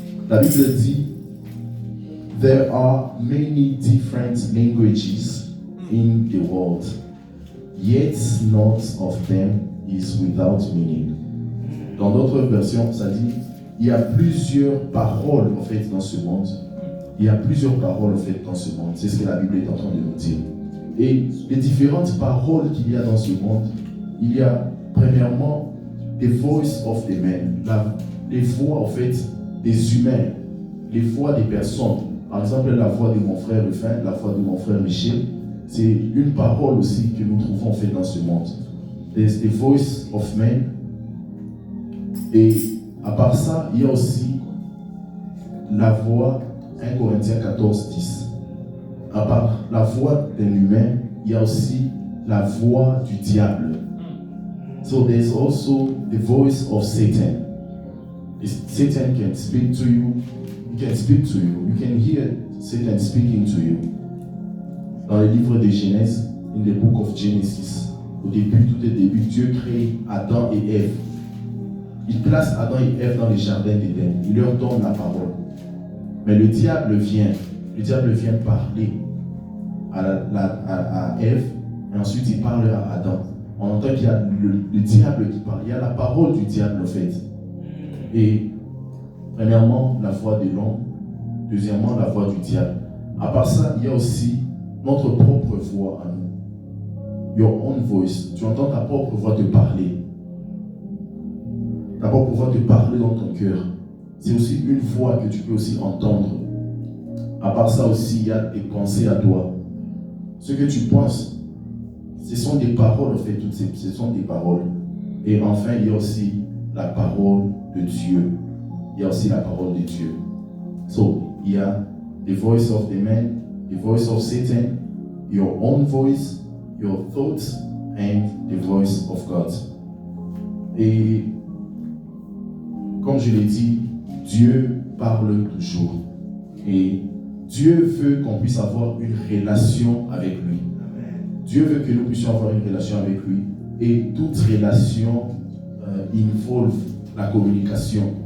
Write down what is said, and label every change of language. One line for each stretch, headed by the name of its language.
French: La Bible dit,
English: There are many different languages in the world, yet none of them is without meaning.
French: Dans d'autres versions, ça dit, il y a plusieurs paroles en fait dans ce monde. Il y a plusieurs paroles en fait dans ce monde. C'est ce que la Bible est en train de nous dire. Et les différentes paroles qu'il y a dans ce monde, il y a premièrement
English: the voice of the men,
French: les voix en fait des humains, les voix des personnes. Par exemple, la voix de mon frère Rufin, la voix de mon frère Michel, c'est une parole aussi que nous trouvons en fait dans ce monde.
English: There's the voice of men.
French: Et à part ça, il y a aussi la voix 1 Corinthiens 14, 10. À part la voix d'un humain, il y a aussi la voix du diable.
English: So there's also the voice of Satan. Satan can speak to you. He can speak to you. You can hear Satan speaking to you.
French: Dans le livre de Genèse,
English: in the book of Genesis,
French: tout au début, Dieu crée Adam et Ève. Il place Adam et Ève dans le jardin d'Éden. Il leur donne la parole. Mais le diable vient parler à Ève, et ensuite il parle à Adam. On entend qu'il y a le diable qui parle. Il y a la parole du diable en fait. Et premièrement, la voix de l'homme. Deuxièmement, la voix du diable. À part ça, il y a aussi notre propre voix à nous.
English: Your own voice.
French: Tu entends ta propre voix te parler. Ta propre voix te parler dans ton cœur. C'est aussi une voix que tu peux aussi entendre. À part ça aussi, il y a des pensées à toi. Ce que tu penses, ce sont des paroles en fait, ce sont des paroles. Et enfin, il y a aussi la parole de Dieu. Il y a aussi la parole de Dieu.
English: So,
French: il y a
English: the voice of the man, the voice of Satan, your own voice, your thoughts, and the voice of God.
French: Et comme je l'ai dit, Dieu parle toujours. Et Dieu veut qu'on puisse avoir une relation avec lui. Dieu veut que nous puissions avoir une relation avec lui. Et toute relation involve la communication.